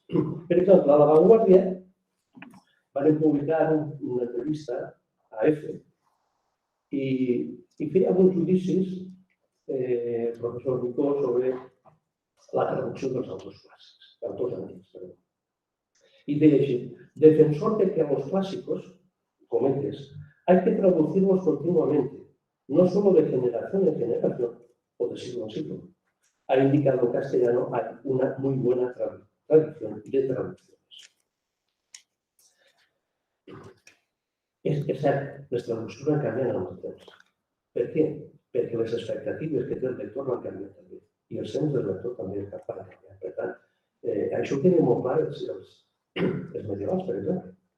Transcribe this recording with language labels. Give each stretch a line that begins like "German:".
Catalan: Per exemple, a La Vanguardia van publicar una entrevista a EFE i feia alguns judicis el professor Micó sobre la traducció dels autors clàssics, d'autors antics.
Spanish: Y de hecho, defensor de que a los clásicos, cometes, hay que traducirlos continuamente, no solo de generación en generación o de siglo en siglo. Ha indicado en castellano hay una muy buena tradición de traducciones.
Catalan: És cert, les traduccions han canviat en el temps. Per què? Perquè les expectatives que té el lector no han canviat també. I els temps del lector també han canviat. Per tant, això ho tenen molt clar els medievals, per exemple.